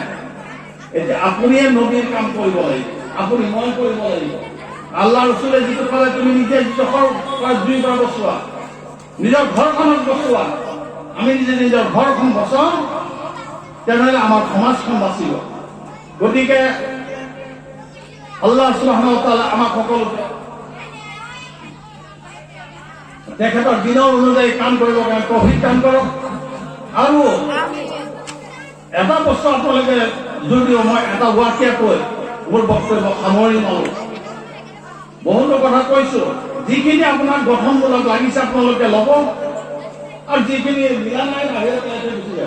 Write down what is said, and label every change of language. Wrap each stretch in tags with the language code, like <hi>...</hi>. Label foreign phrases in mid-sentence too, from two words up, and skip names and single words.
<as>এতিয়া আপুনিয়ে নবীৰ কাম কৰিব লাগিব, আপুনি মই কৰিব লাগিব। আল্লাহ ৰসুলে যিটো ক'লে তুমি নিজে জুইৰ পৰা বচোৱা, নিজৰ ঘৰখনক বচোৱা। আমি নিজে নিজৰ ঘৰখন বচাওঁ, তেনেহ'লে আমাৰ সমাজখন বাচিব। গতিকে</as> <ar>الله سبحانه وتعالى</ar> <as>আমাক সকলোকে তেখেতৰ দিনৰ অনুযায়ী কাম কৰিবৰ কাৰণে তৌফিক দান কৰক। আৰু এটা বস্তু আপোনালোকে যদিও মই এটা ৱাকিয়া কৈ মোৰ বক্তব্য সামৰি নলওঁ। বহুতো কথা কৈছো, যিখিনি আপোনাক গঠনমূলক লাগিছে আপোনালোকে ল'ব, আৰু যিখিনি মিলা নাই বাহিৰত গুচি যাব।</as>